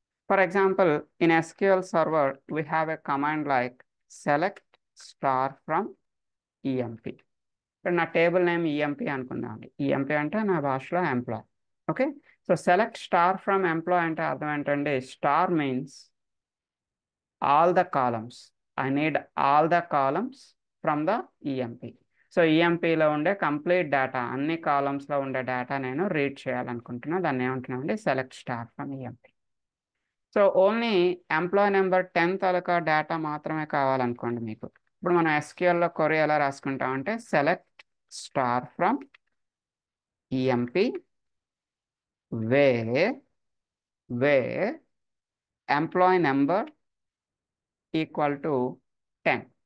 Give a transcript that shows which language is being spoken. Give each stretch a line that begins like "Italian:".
English: For example, in SQL server we have a command like select star from EMP.
Telugu: ఇక్కడ నా table name EMP అనుకుందామండి. EMP అంటే నా భాషలో employee. Okay, so select star from employee అంటే అర్థం ఏంటండి?
English: Star means all the columns. I need all the columns from the EMP.
Telugu: So ఈఎంపీలో ఉండే complete data, అన్ని కాలమ్స్లో ఉండే డేటా నేను రీడ్ చేయాలనుకుంటున్నా. దాన్ని ఏమంటున్నా అండి? Select star from EMP. So only employee number 10 taluka data మాత్రమే కావాలనుకోండి మీకు. ఇప్పుడు మనం ఎస్క్యూఎల్లో క్వరీ ఎలా రాసుకుంటామంటే select star from EMP where employee number equal to 10.